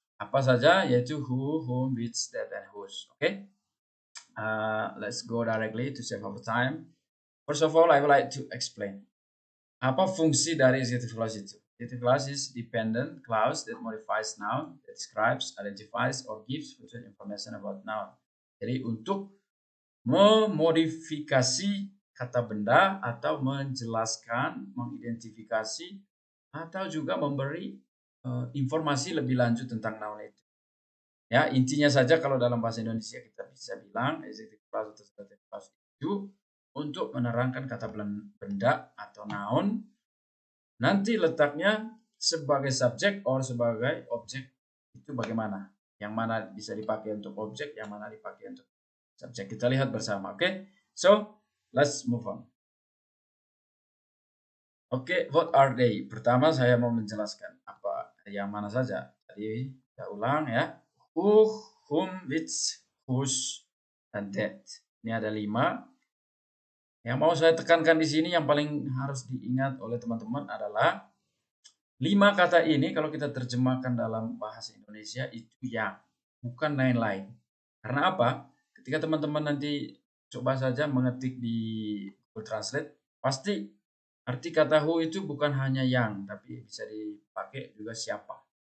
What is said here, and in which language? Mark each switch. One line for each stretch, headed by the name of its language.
Indonesian: Apa saja, yaitu
English: who, whom, which, that, and whose. Okay, let's go directly to save our time. First of all, I would like to explain
Indonesian: apa fungsi dari adjective clause itu.
English: Adjective clause is dependent clause that modifies noun, that describes, identifies, or gives further information about noun.
Indonesian: Jadi untuk memodifikasi kata benda atau menjelaskan, mengidentifikasi, atau juga memberi informasi lebih lanjut tentang noun itu. Ya, intinya saja kalau dalam bahasa Indonesia kita bisa bilang adjective clause atau adjective clause itu untuk menerangkan kata benda atau noun, nanti letaknya sebagai subjek atau sebagai objek itu bagaimana. Yang mana bisa dipakai untuk objek, yang mana dipakai untuk subjek. Kita lihat bersama, oke?
English: So, let's move on.
Indonesian: Oke,
English: what are they?
Indonesian: Pertama saya mau menjelaskan apa yang mana saja. Tadi kita ulang ya.
English: Who, whom, which, whose, and that.
Indonesian: Ini ada 5. Yang mau saya tekankan di sini yang paling harus diingat oleh teman-teman adalah 5 kata ini kalau kita terjemahkan dalam bahasa Indonesia itu yang, bukan lain-lain. Karena apa? Ketika teman-teman nanti coba saja mengetik di Google Translate, pasti arti kata who itu bukan hanya yang, tapi bisa dipakai juga siapa.